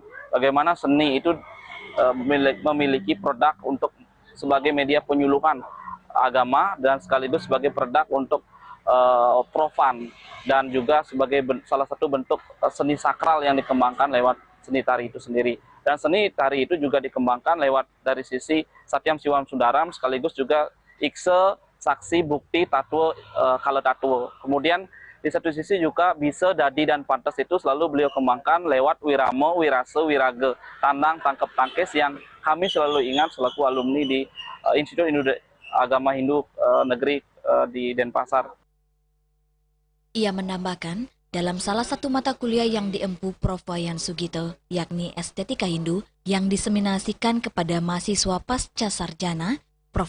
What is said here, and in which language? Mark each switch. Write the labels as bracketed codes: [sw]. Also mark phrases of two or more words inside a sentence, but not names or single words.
[id] Bagaimana seni itu memiliki produk untuk sebagai media penyuluhan agama dan sekaligus sebagai produk untuk profan dan juga sebagai salah satu bentuk seni sakral yang dikembangkan lewat seni tari itu sendiri. Dan seni tari itu juga dikembangkan lewat dari sisi [sa] Satyam Siwam Sundaram [id] sekaligus juga ikse, saksi, bukti, tatwa, kala tatwa. Kemudian di satu sisi juga bisa, dadi, dan pantas itu selalu beliau kembangkan lewat wirama, wirasa, wiraga, tandang, tangkep, tangkes yang kami selalu ingat selaku alumni di Institut Agama Hindu Negeri di Denpasar. Ia menambahkan, dalam salah satu mata kuliah yang diempu Prof. Wayan Sugito, yakni Estetika Hindu, yang diseminasikan kepada mahasiswa pasca sarjana, Prof.